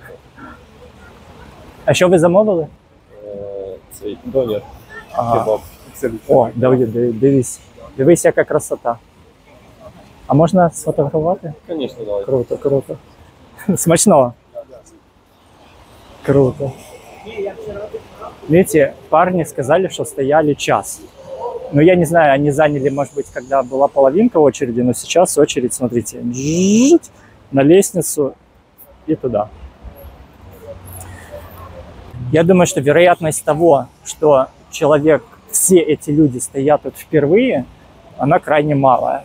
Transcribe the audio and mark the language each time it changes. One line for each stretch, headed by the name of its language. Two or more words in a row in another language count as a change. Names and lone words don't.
Ukrainian: А що ви замовили? Цей донер. Ага. О, дивись, яка красота. А можна сфотографувати? Звісно, давай. Круто, круто. Смачного. Круто.
Russian: Видите, парни сказали, что стояли час. Но я не знаю, они заняли, может быть, когда была половинка очереди, но сейчас очередь, смотрите, на лестницу и туда. Я думаю, что вероятность того, что человек, все эти люди стоят тут впервые, она крайне малая.